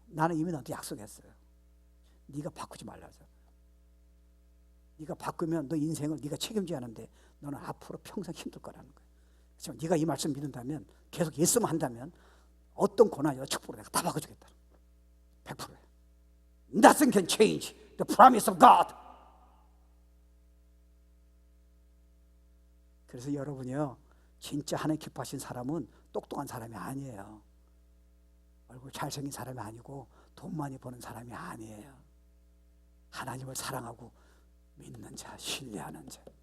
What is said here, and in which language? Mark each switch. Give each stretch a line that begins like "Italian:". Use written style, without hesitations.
Korean: 나는 이미 너한테 약속했어요. 네가 바꾸지 말라잖아. 네가 바꾸면 너 인생을 네가 책임져야 하는데 너는 앞으로 평생 힘들 거라는 거예요. 그렇지만 네가 이 말씀 믿는다면 계속 예수만 한다면 어떤 고난이나 축복을 내가 다 바꿔주겠다. 100%예요.
English: Nothing can change the promise of God.
Korean: 그래서 여러분이요, 진짜 하나님 기뻐하신 사람은 똑똑한 사람이 아니에요. 얼굴 잘생긴 사람이 아니고 돈 많이 버는 사람이 아니에요. 하나님을 사랑하고 믿는 자, 신뢰하는 자.